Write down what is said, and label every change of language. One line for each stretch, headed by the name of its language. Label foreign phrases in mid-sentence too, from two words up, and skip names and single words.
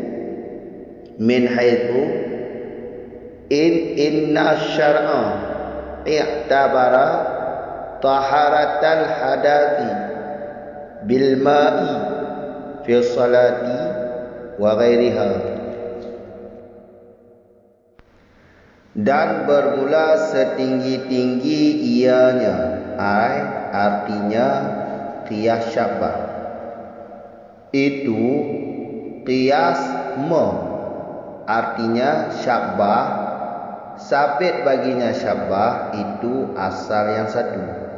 Arabic: إن الشرع اعتبر طهارة الحدث بالماء في الصلاة وغيرها.
Malay: Dan bermula setinggi-tinggi ianya artinya
Arabic: قياس شبه
Malay: itu qiyas artinya syabah sabit baginya syabah itu asal yang 1.